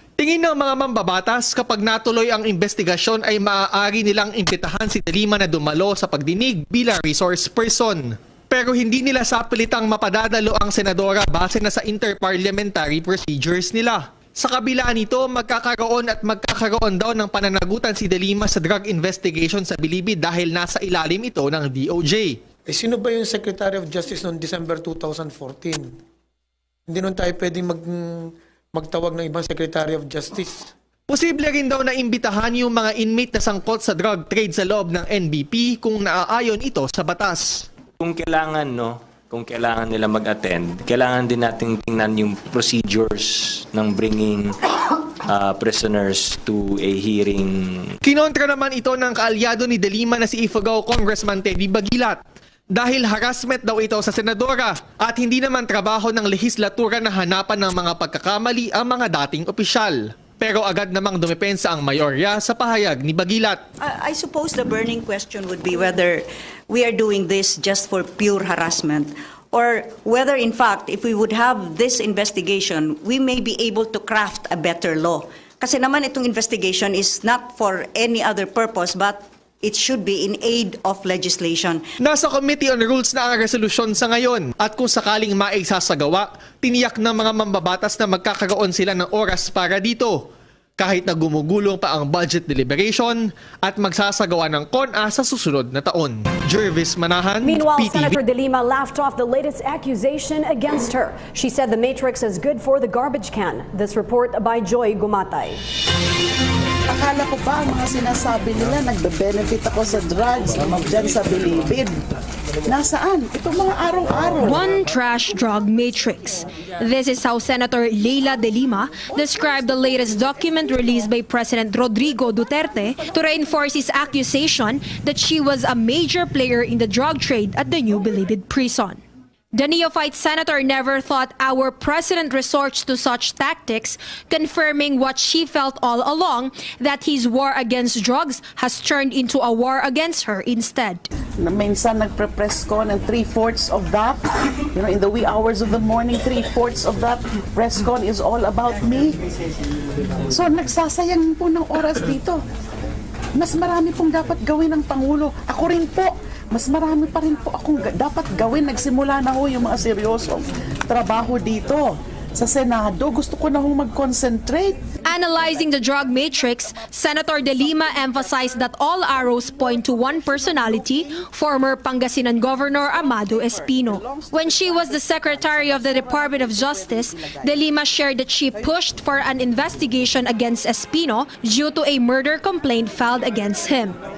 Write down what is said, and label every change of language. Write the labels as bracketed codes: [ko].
[tl] Tingin ng mga mambabatas, kapag natuloy ang investigasyon ay maaari nilang imbitahan si de Lima na dumalo sa pagdinig bilang resource person. Pero hindi nila sapilitang mapadadalo ang senadora base na sa interparliamentary procedures nila. Sa kabila nito, magkakaroon daw ng pananagutan si de Lima sa drug investigation sa Bilibid dahil nasa ilalim ito ng DOJ. Sino ba yung Secretary of Justice noong December 2014? Hindi nun tayo pwedeng magtawag ng ibang Secretary of Justice. Posible rin daw na imbitahan yung mga inmate na sangkot sa drug trade sa loob ng NBP kung naaayon ito sa batas. Kung kailangan, kung kailangan nila mag-attend, kailangan din natin tingnan yung procedures ng [en] bringing prisoners to a hearing. [tl] Kinontra naman ito ng kaalyado ni De Lima na si Ifugao Congressman Teddy Bagilat. Dahil harassment daw ito sa senadora at hindi naman trabaho ng lehislatura na hanapan ng mga pagkakamali ang mga dating opisyal. Pero agad namang dumepensa ang mayorya sa pahayag ni Bagilat. [en] I suppose the burning question would be whether we are doing this just for pure harassment or whether in fact if we would have this investigation, we may be able to craft a better law. [tl] Kasi naman itong [en] investigation is not for any other purpose but it should be in aid of legislation. [tl] Nasa Committee on Rules na ang resolusyon sa ngayon at kung sakaling maisasagawa, tiniyak ng mga mambabatas na magkakaroon sila ng oras para dito. Kahit na gumugulong pa ang budget deliberation at magsasagawa ng CONA sa susunod na taon. Jervis Manahan, [en] Meanwhile, PTV. Senator De Lima laughed off the latest accusation against her. She said the matrix is good for the garbage can. This report by Joy Gumatay. [tl] Akala ko ba ang mga sinasabi nila nagbe-benefit ako sa drugs dyan sa Bilibid? Nasaan? Itong mga araw-araw. [en] One trash drug matrix. This is how Senator Leila De Lima described the latest document released by President Rodrigo Duterte to reinforce his accusation that she was a major player in the drug trade at the New Bilibid prison. The neophyte senator never thought our president resorts to such tactics, confirming what she felt all along, that his war against drugs has turned into a war against her instead. [tl] Na minsan nagpre-press con [en] and 3/4 of that, in the wee hours of the morning, 3/4 of that press con is all about me. [tl] So nagsasayang po ng oras dito. Mas marami pong dapat gawin ng Pangulo. Ako rin po. Mas marami pa rin po akong dapat gawin. Nagsimula na ho yung mga seryosong trabaho dito. Sa Senado, gusto ko na ho mag-concentrate. [en] Analyzing the drug matrix, Senator De Lima emphasized that all arrows point to one personality, former Pangasinan Governor Amado Espino. When she was the Secretary of the Department of Justice, De Lima shared that she pushed for an investigation against Espino due to a murder complaint filed against him.